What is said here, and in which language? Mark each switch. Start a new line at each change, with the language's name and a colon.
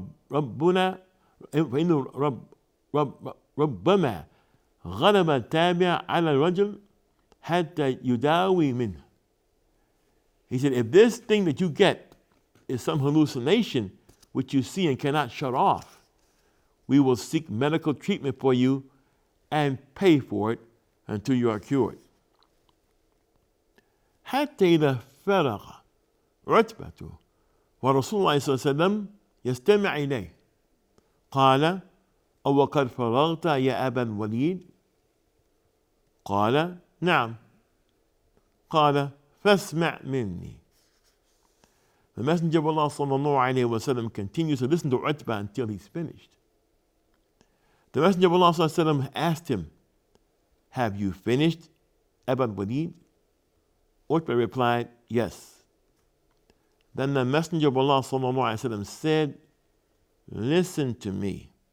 Arabic: rabbuna فإنه ربما غلب التابع على الرجل حتى يداوي منه.
English: He said, if this thing that you get is some hallucination which you see and cannot shut off, we will seek medical treatment for you and pay for it until you are cured.
Arabic: حتى إذا فرغ عتبة ورسول الله صلى الله عليه وسلم يستمع إليه قال أو قد فرغت يا أبا الوليد؟ قال نعم. قال فاسمع مني.
English: The Messenger of Allah sallallahu alayhi wa sallam continues to listen to Utbah until he's finished. The Messenger of Allah sallallahu alayhi wa sallam asked him, have you finished, Abu al-Walid? Utbah replied, yes. Then the Messenger of Allah sallallahu alayhi wa sallam said, listen to me.